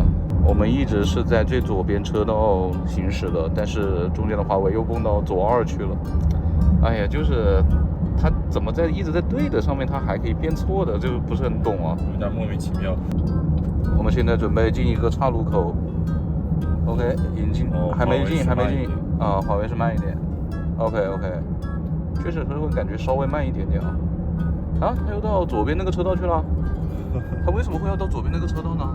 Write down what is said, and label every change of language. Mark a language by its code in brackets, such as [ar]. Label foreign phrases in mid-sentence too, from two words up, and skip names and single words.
[zh] 我們一直是在最左邊車道行駛的，但是中間的華為又蹦到左2去了。哎呀，就是它怎麼一直在對的上面，它還可以變錯的，就不是很懂啊，有點莫名其妙。我們現在準備進一個岔路口。OK， 引進還沒進啊，華為是慢一點。OK， 確實是會感覺稍微慢一點點啊。啊，他又到左邊那個車道去了。他為什麼會要到左邊那個車道呢？